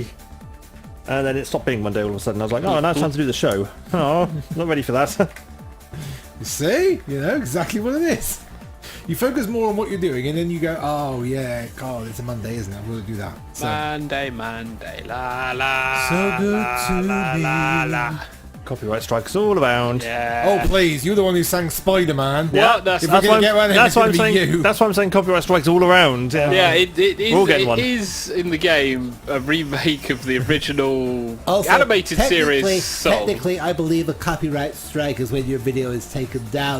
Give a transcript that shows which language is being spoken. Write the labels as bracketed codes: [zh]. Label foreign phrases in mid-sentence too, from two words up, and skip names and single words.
[en] And then it stopped being Monday all of a sudden. I was like, now it's time to do the show. Oh, not ready for that. You see? You know exactly what it is. You focus more on what you're doing, and then you go, God, it's a Monday, isn't it? We'll do that. So, Monday, la la. So good la, to la, me. la, la. Copyright strikes all around. Yeah. oh, please, you're the one who sang Spider-Man. Yeah, that's If we're going to get one, that's it's why going I'm to be saying. you. That's why I'm saying copyright strikes all around. Yeah, it We'll get is. one. It is in the game a remake of the original Also, animated series song. Technically, I believe a copyright strike is when your video is taken down.